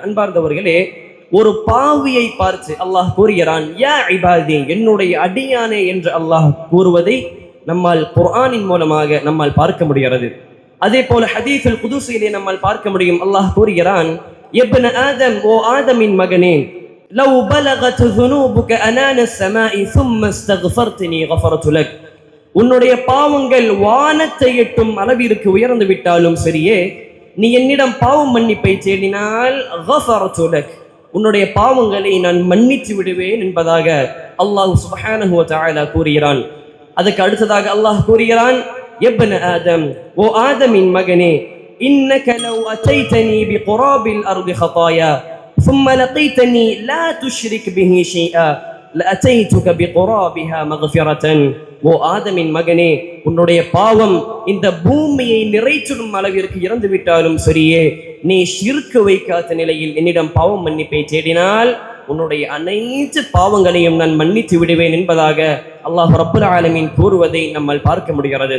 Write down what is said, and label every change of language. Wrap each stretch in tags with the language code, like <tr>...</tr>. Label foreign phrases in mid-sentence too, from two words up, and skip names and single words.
<ta>அன்பார்ந்தவர்களே, ஒரு பாவியை பார்த்து அல்லாஹ் கூறுகிறான், யா இபாதி, என்னுடைய அடியானே என்று அல்லாஹ் கூறுவதை நம்மால் குர்ஆனின் மூலமாக நம்மால் பார்க்க முடிகிறது. அதே போல ஹதீஸுல் குதுஸிலே நம்மால் பார்க்க முடியும். அல்லாஹ் கூறுகிறான்,</ta> <ar>ابن آدم,</ar> <ta>ஓ ஆதமின் மகனே,</ta> <ar>لو بلغت ذنوبك عنان السماء ثم استغفرتني غفرت لك,</ar> <ta>உன்னுடைய பாவங்கள் வானத்தை எட்டும் அளவிற்கு உயர்ந்து விட்டாலும் சரியே, நீ என்னிடம் பாவம் மன்னிப்பை தேடினால்</ta> <ar>غفرت لك,</ar> <ta>உன்னுடைய பாவங்களை நான் மன்னித்து விடுவேன் என்பதாக அல்லாஹ்</ta> <ar>سبحانه وتعالى</ar> <ta>கூறுகிறான். அதுக்கு அடுத்ததாக அல்லாஹ் கூறுகிறான்,</ta> <ar>ابن آدم,</ar> <ta>ஓ ஆதமின் மகனே,</ta> <ar>إنك لو أتيتني بقراب الأرض ஹதாயா ثم لقيتني لا تشرك به شيئا لأتيتك بقرابها مغفرة,</ar> <ta>ஓ ஆதமின் மகனே, உன்னுடைய பாவம் இந்த பூமியை நிறைச்சிடும் அளவிற்கு இறந்து விட்டாலும் சரியே, நீ ஷிர்க் வைக்காத நிலையில் என்னிடம் பாவம் மன்னிப்பை தேடினால் உன்னுடைய அனைத்து பாவங்களையும் நான் மன்னித்து விடுவேன் என்பதாக அல்லாஹ்</ta> <ar>رب العالمين</ar> <ta>கூறுவதை நம்மால் பார்க்க முடிகிறது.</ta>